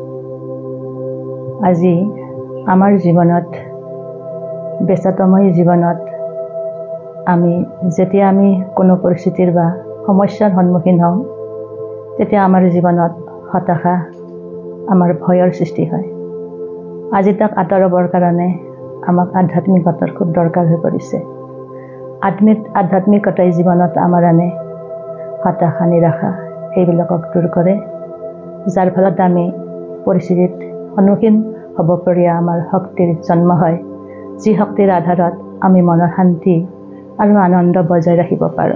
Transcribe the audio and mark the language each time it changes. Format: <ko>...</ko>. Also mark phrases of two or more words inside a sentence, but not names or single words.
<as>আজি আমাৰ জীৱনত ব্যস্তময় জীৱনত আমি যেতিয়া আমি কোনো পৰিস্থিতিৰ বা সমস্যাৰ সন্মুখীন हওঁ তেতিয়া আমাৰ জীৱনত হতাশা আমাৰ ভয়ৰ সৃষ্টি হয়। আজি তাক আঁতৰাবৰ কাৰণে আমাক আধ্যাত্মিকতাৰ খুব দৰকাৰ হৈ পৰিছে। আধ্যাত্মিকতাই জীৱনত আমাৰ আনে হতাশা নিৰাশা এইবিলাকক দূৰ কৰে, যাৰ ফলত আমি পৰিস্থিতিত সন্মুখীন হ'ব পৰা আমাৰ শক্তিৰ জন্ম হয়, যি শক্তিৰ আধাৰত আমি মনৰ শান্তি আৰু আনন্দ বজাই ৰাখিব পাৰোঁ।</as>